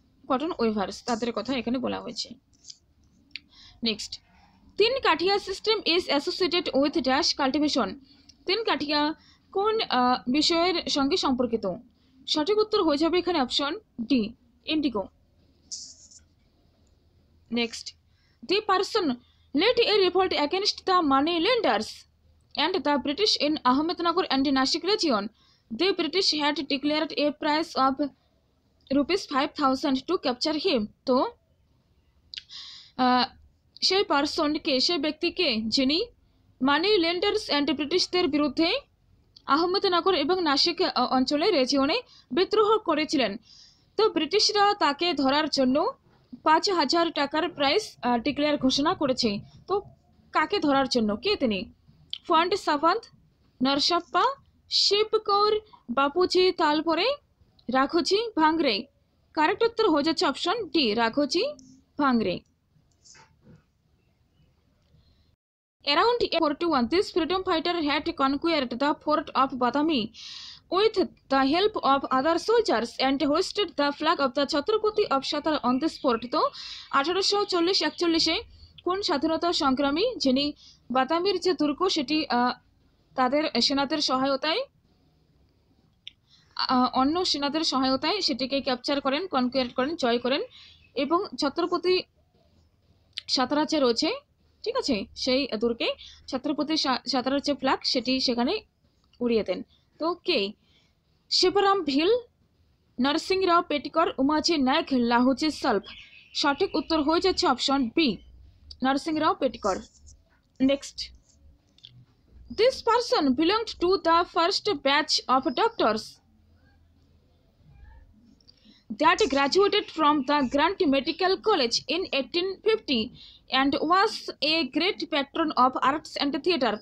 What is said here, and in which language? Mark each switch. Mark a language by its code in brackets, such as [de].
[en] cotton weavers [bn] তাদের কথা এখানে বলা হয়েছে। [en] Next, Tinkathia system is associated with dash cultivation. [bn] তিন কাঠিয়া কোন বিষয়ের সঙ্গে সম্পর্কিত? সঠিক উত্তর হয়ে যাবে এখানে option D, Indigo. [en] Next, the person led a revolt against the money lenders and the British in Ahmednagar and Nashik region. The British had declared a price of ₹5,000 to capture him. [bn] তো সেই পারসনকে, সেই ব্যক্তিকে যিনি মানি লেন্ডার্স and ব্রিটিশদের বিরুদ্ধে আহমেদনগর এবং নাসিক অঞ্চলে রেজিয়নে বিদ্রোহ করেছিলেন, তো ব্রিটিশরা তাকে ধরার জন্য 5,000 টাকার প্রাইস ডিক্লেয়ার ঘোষণা করেছে। তো কাকে ধরার জন্য? কে তিনি? ফন্ট সাভান্ত, নরসাপ্পা, শিবকৌর, বাপুজি তালপরে, রাঘোজি ভাংরে। কারেক্ট উত্তর হয়ে যাচ্ছে option D, Raghoji ভাংরে। [en] Around 1841, this freedom fighter had conquered the fort of Badami with the help of other soldiers and hoisted the flag of the Chhatrapati of Satara on this fort. [bn] তো 1840-41 কোন স্বাধীনতা সংগ্রামী যিনি বাদামির যে দুর্গ সেটি তাদের সেনাদের সহায়তায়, অন্য সেনাদের সহায়তায় সেটিকে ক্যাপচার করেন, কনকুয়ার করেন, জয় করেন এবং ছত্রপতি সাতারা যে রয়েছে, ঠিক আছে, সেই দুর্গে ছত্রপতি সাতারার যে ফ্ল্যাগ সেটি সেখানে উড়িয়ে দেন। তো কে? শিবরাম ভিল, নরসিংরাও পেটিকর, উমাজি নায়ক, লাহুজি সল্ভ। সঠিক উত্তর হয়ে যাচ্ছে option B, নরসিংরাও পেটিকর। Next, [en] This person belonged to the first batch of doctors that graduated from the Grant Medical College in 1850 and was a great patron of arts and theatre.